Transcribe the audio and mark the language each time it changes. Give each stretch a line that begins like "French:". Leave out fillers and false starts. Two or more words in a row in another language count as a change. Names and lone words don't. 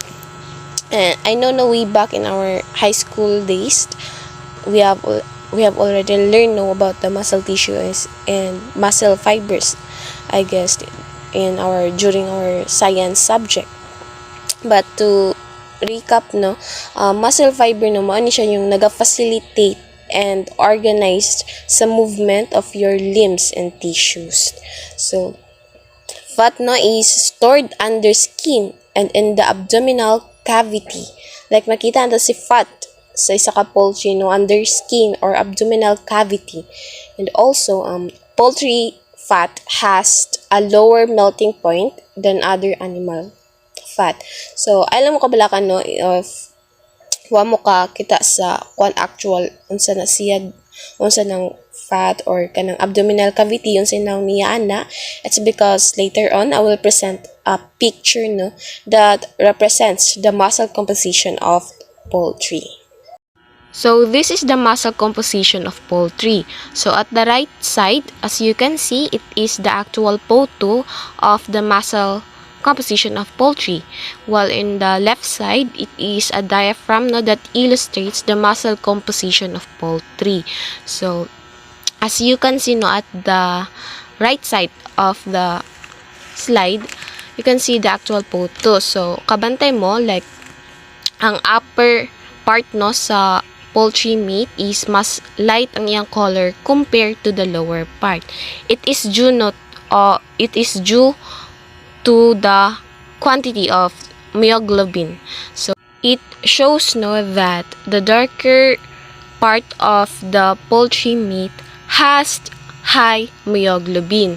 English: And I know na way back in our high school days, we have already learned about the muscle tissue and muscle fibers, I guess, during our science subject. But to recap, no, muscle fiber no,
Cebuano: mao ni siya yung naga-facilitate
English: and organized sa movement of your limbs and tissues. So fat no is stored under skin and in the abdominal cavity.
Cebuano: Like makita natin si fat sa isa ka poultry no,
English: under skin or abdominal cavity. And also poultry fat has a lower melting point than other animal fat.
Cebuano: So alam mo kabalakan no, if wa mo ka kita sa actual unsa na siya, unsa nang fat or kanang
English: abdominal cavity
Cebuano: unsa nang niya ana,
English: it's because later on I will present a picture no that represents the muscle composition of poultry. So this is the muscle composition of poultry. So at the right side, as you can see, it is the actual photo of the muscle composition of poultry, while in the left side it is a diagram no, that illustrates the muscle composition of poultry. So as you can see no, at the right side of the slide, you can see the actual photo. So
Cebuano: kabantay mo,
English: like ang upper part no sa poultry meat is mas light ang iyang color compared to the lower part. It is due to the quantity of myoglobin. So it shows no that the darker part of the poultry meat has high myoglobin.